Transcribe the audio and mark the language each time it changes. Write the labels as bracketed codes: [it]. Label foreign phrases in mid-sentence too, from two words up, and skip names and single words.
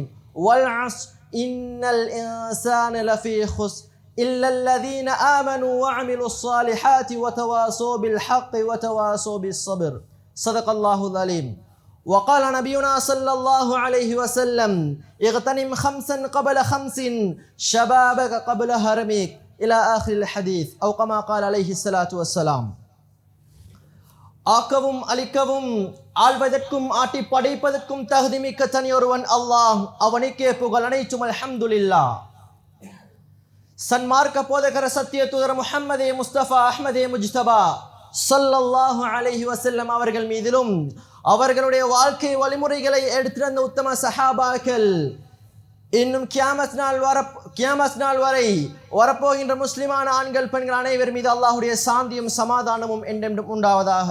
[ar] والعصر إن الإنسان لفي خسر إلا الذين آمنوا وعملوا الصالحات وتواصوا بالحق وتواصوا بالصبر. صدق الله العليم. وقال نبينا صلى الله عليه وسلم: اغتنم خمسا قبل خمس شبابك قبل هرمك إلى آخر الحديث أو كما قال عليه الصلاة والسلام. [ta] ஆக்கவும் அழிக்கவும் ஆள்வதற்கும் ஆட்டி படைப்பதற்கும் தகுதிமிக்க தனியொருவன் அல்லாஹ். அவனுக்கே புகழ் அனைத்தும். அல்ஹம்துலில்லாஹ். சன்மார்க்க போதகர சத்திய தூதர் முஹம்மதே முஸ்தபா அஹ்மதே முஜ்தபா [ar] صلى الله عليه وسلم [ta] அவர்கள் மீதிலும் அவர்களுடைய வாழ்க்கை வழிமுறைகளை எடுத்திருந்த உத்தம சஹாபாக்கள் இன்னும் கியாமத் நாள் வரை வரப்போகின்ற முஸ்லிமான ஆண்கள் பெண்கள் அனைவர் மீது அல்லாஹுடைய சாந்தியும் சமாதானமும் என்றென்றும் உண்டாவதாக.